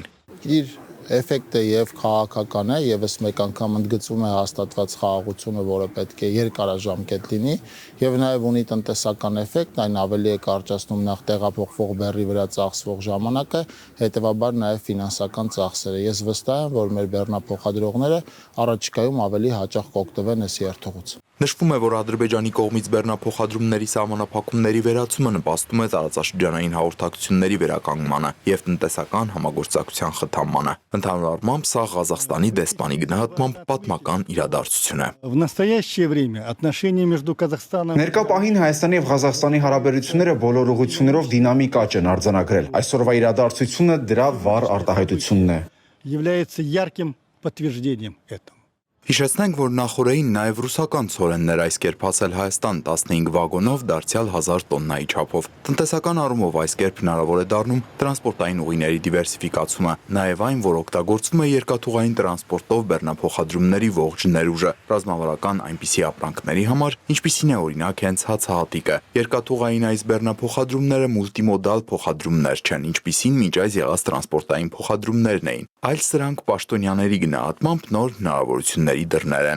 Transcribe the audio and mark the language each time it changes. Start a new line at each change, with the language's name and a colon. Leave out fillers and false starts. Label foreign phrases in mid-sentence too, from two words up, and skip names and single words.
Armenian: Իր էֆեկտը եւ քաղաքական է, եւս մեկ անգամ ընդգծում է հաստատված խաղաղությունը, որը պետք է երկարաժամկետ լինի, եւ նաեւ ունի տնտեսական էֆեկտ, այն ավելի է կարճացնում նախ տեղափոխվող բեռի վրա ծախսվող ժամանակը, հետեւաբար նաեւ ֆինանսական ծախսերը։ Ես վստահ եմ, որ մեր բեռնափոխադրողները առաջիկայում ավելի հաճախ կօգտվեն այս երթուղուց։ Նշվում է, որ Ադրբեջանի կողմից բեռնափոխադրումների սահմանափակումների վերացումը նպաստում է տարածաշրջանային հաղորդակցությունների վերականգնմանը եւ տնտեսական համագործակցության խթանմանը։ Ընդհանուր առմամբ սա Ղազախստանի դեսպանի գնահատմամբ պատմական իրադարձություն է։
Russian: В настоящее время отношения между Казахстаном
Armenian: Ներկա պահին Հայաստանի եւ Ղազախստանի հարաբերությունները բոլոր ուղղություններով դինամիկ աճ են արձանագրել։ Այսօրվա իրադարձությունը դրա վառ արտահայտությունն է։
Russian: является ярким подтверждением этого.
Armenian: Հիշեցնենք, որ նախորդին նաև ռուսական ցորեններ այս կերպ հասել Հայաստան 15 վագոնով դարձյալ 1000 տոննայի չափով։ Տնտեսական առումով այս կերպ հնարավոր է դառնում տրանսպորտային ուղիների դիվերսիֆիկացումը, նաև այն, որ օգտագործվում է երկաթուղային տրանսպորտով բեռնափոխադրումների ողջ ներուժը, ռազմավարական այնպիսի ապրանքների համար, ինչպիսին է օրինակ հենց հացահատիկը։ Երկաթուղային այս բեռնափոխադրումները մուլտիմոդալ փոխադրումներ չեն, ինչպիսին մինչ այս եղած տրանսպորտային փոխադրումներն էին, այլ սրանք պաշտոնյաների գնահատմամբ նոր հնարավորությունների դռներ են։